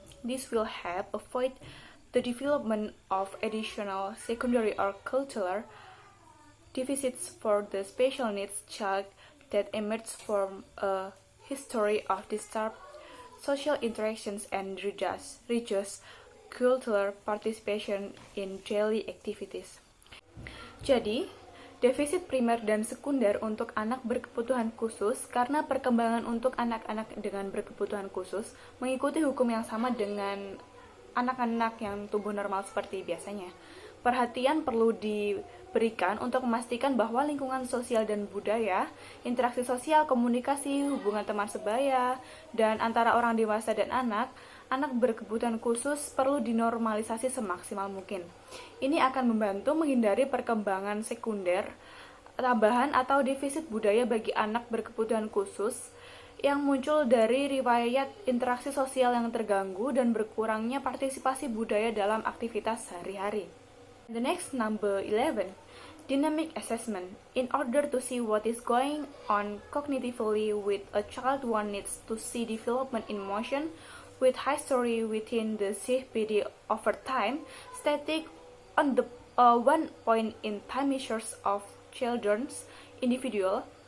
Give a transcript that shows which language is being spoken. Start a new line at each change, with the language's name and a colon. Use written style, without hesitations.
English: This will help avoid the development of additional secondary or cultural deficits for the special needs child that emerge from a history of disturbed social interactions and reduce cultural participation in daily activities.
Indonesian: Jadi, defisit primer dan sekunder untuk anak berkebutuhan khusus karena perkembangan untuk anak-anak dengan berkebutuhan khusus mengikuti hukum yang sama dengan anak-anak yang tumbuh normal seperti biasanya. Perhatian perlu diberikan untuk memastikan bahwa lingkungan sosial dan budaya, interaksi sosial, komunikasi, hubungan teman sebaya, dan antara orang dewasa dan anak berkebutuhan khusus perlu dinormalisasi semaksimal mungkin. Ini akan membantu menghindari perkembangan sekunder, tambahan atau defisit budaya bagi anak berkebutuhan khusus yang muncul dari riwayat interaksi sosial yang terganggu dan berkurangnya partisipasi budaya dalam aktivitas sehari-hari.
English: The next, number 11, dynamic assessment. In order to see what is going on cognitively with a child, one needs to see development in motion with history within the CPD over time, static on the one point in time measures of children's individual